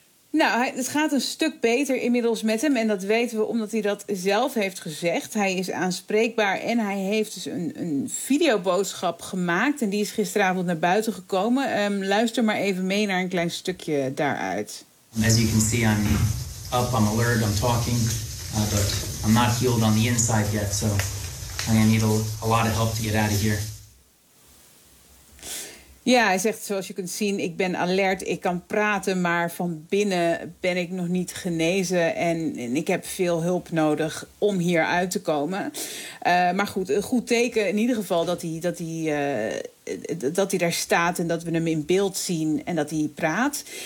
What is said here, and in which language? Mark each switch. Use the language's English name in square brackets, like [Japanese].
[Dutch] Nou, het gaat een stuk beter inmiddels met hem. En dat weten we omdat hij dat zelf heeft gezegd. Hij is aanspreekbaar en hij heeft dus een videoboodschap gemaakt. En die is gisteravond naar buiten gekomen. Luister maar even mee naar een klein stukje daaruit. [English] As you can see, I'm up, I'm alert, I'm talking. But I'm not healed on the inside yet. So I'm going to need a lot of help to get out of here. [Dutch] Ja, hij zegt, zoals je kunt zien, ik ben alert, ik kan praten, maar van binnen ben ik nog niet genezen en ik heb veel hulp nodig om hier uit te komen. Maar goed, een goed teken in ieder geval dat hij daar staat en dat we hem in beeld zien en dat hij praat.